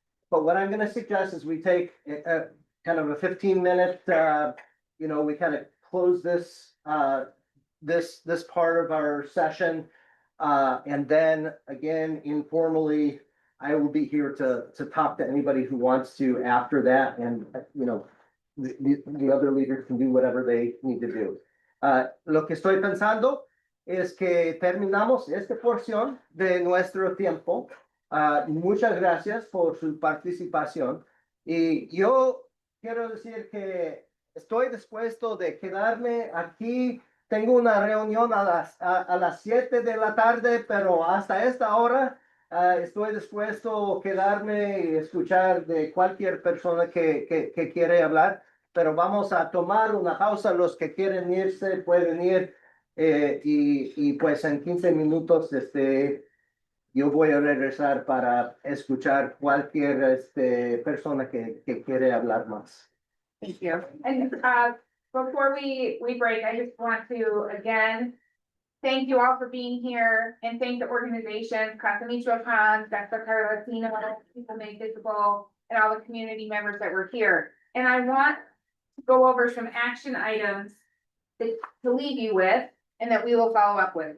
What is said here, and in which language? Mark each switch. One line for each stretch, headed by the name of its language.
English: But what I'm going to suggest is we take a kind of a 15-minute, we kind of close this this part of our session, and then again informally, I will be here to talk to anybody who wants to after that, and the other leaders can do whatever they need to do.
Spanish: Lo que estoy pensando es que terminamos esta porción de nuestro tiempo. Muchas gracias por su participación. Y yo quiero decir que estoy dispuesto de quedarme aquí. Tengo una reunión a las 7 de la tarde, pero hasta esta hora estoy dispuesto a quedarme y escuchar de cualquier persona que quiere hablar. Pero vamos a tomar una pausa. Los que quieren irse pueden ir, y pues en 15 minutos yo voy a regresar para escuchar cualquier persona que quiere hablar más.
English: Thank you. And before we break, I just want to again thank you all for being here and thank the organization, Casa Michoacan, Dr. Latino, People Made Visible, and all the community members that were here. And I want to go over some action items to leave you with and that we will follow up with.